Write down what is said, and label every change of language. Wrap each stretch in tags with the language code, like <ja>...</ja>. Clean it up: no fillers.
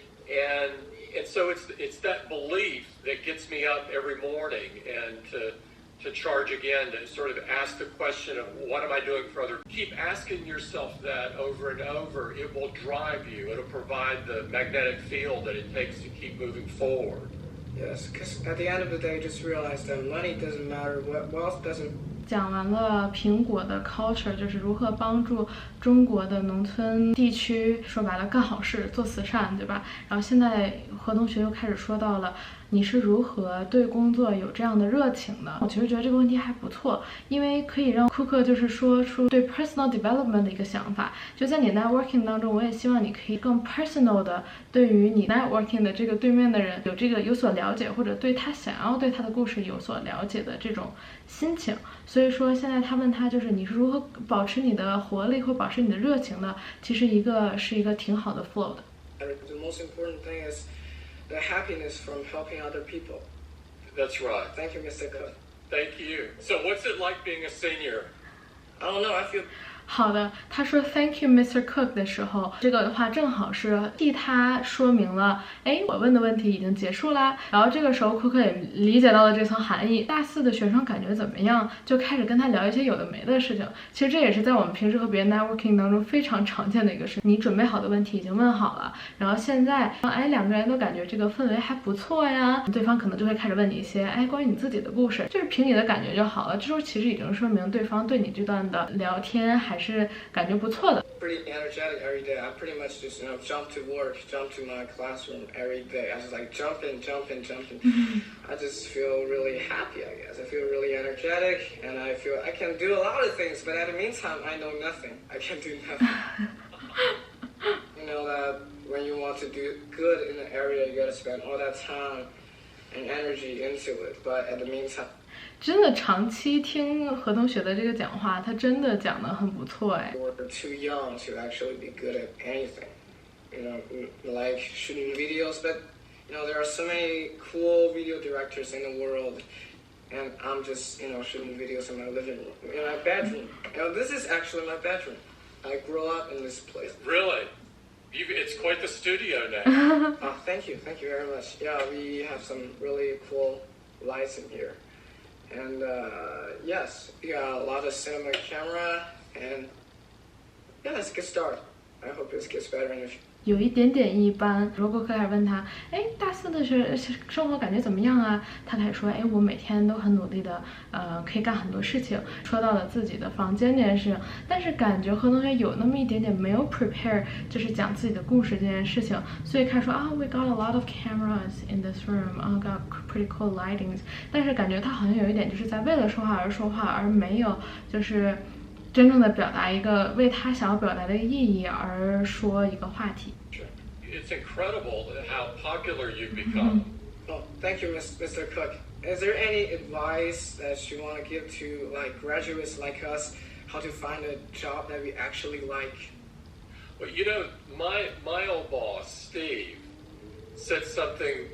<en>And so it's that belief that gets me up every morning and to charge again, to sort of ask the question of what am I doing for others? Keep asking yourself that over and over. It will drive you. It'll provide the magnetic field that it takes to keep moving forward. Yes, because at the end of the day, just realize that money doesn't matter, wealth doesn't.</en> <zh>讲完了苹果的 culture， 就是如何帮助中国的农村地区，说白了干好事、做慈善，对吧？然后现在何同学又开始说到了你是如何对工作有这样的热情的。我其实觉得这个问题还不错，因为可以让库克就是说出对 personal development 的一个想法。就在你 networking 当中，我也希望你可以更 personal 的对于你 networking 的这个对面的人有所了解，或者对他想要对他的故事有所了解的这种心情。所以说现在他问他就是你是如何保持你的活力或保持你的热情的，其实是一个挺好的 flow 的。</zh> <en>The most important thing is the happiness from helping other people. That's right. Thank you, Mr. Cook. Thank you. So what's it like being a senior? I don't know, I feel.</en> <zh>好的，他说</zh> <en>Thank you, Mr.</en> <zh>Cook 的时候，这个的话正好是替他说明了，我问的问题已经结束啦。然后这个时候库克也理解到了这层含义。大四的学生感觉怎么样？就开始跟他聊一些有的没的事情。其实这也是在我们平时和别人 networking 当中非常常见的一个事。你准备好的问题已经问好了，然后现在两个人都感觉这个氛围还不错呀，对方可能就会开始问你一些关于你自己的故事，就是凭你的感觉就好了。这时候其实已经说明对方对你这段的聊天还是感觉不错的。</zh> <en>Pretty energetic every day. I pretty much just jump to work, jump to my classroom every day. I just like jumping. I just feel really happy, I guess. I feel really energetic, and I feel I can do a lot of things. But at the meantime, I know nothing. I can do nothing. You know that when you want to do good in an area, you gotta spend all that time and energy into it. But at the meantime.</en> <zh>真的长期听何同学的这个讲话，他真的讲得很不错哎。</zh> <en>We're too young to actually be good at anything. Like shooting videos, but there are so many cool video directors in the world, and I'm just shooting videos in my living room, in my bedroom. This is actually my bedroom. I grew up in this place. Really? It's quite the studio now. Oh, thank you very much. Yeah, we have some really cool lights in here, and yes, we got a lot of cinema camera, and yeah, let's get started. I hope this gets better in the future.</en> <zh>有一点点一般。如果开始问他，哎，大四的生活感觉怎么样啊？他开始说，哎，我每天都很努力的，可以干很多事情。说到了自己的房间这件事情，但是感觉何同学有那么一点点没有 prepare， 就是讲自己的故事这件事情，所以开始说啊 ，</zh> <en>we got a lot of cameras in this room， got pretty cool lightings。</en> <zh>但是感觉他好像有一点就是在为了说话而说话，而没有就是真正的表达一个为他想要表达的意义而说一个话题。</zh> <en>It's incredible how popular you've become. Oh, thank you, Mr. Cook. Is there any advice that you want to give to graduates like us, how to find a job that we actually like? Well, my old boss, Steve, said something.</en>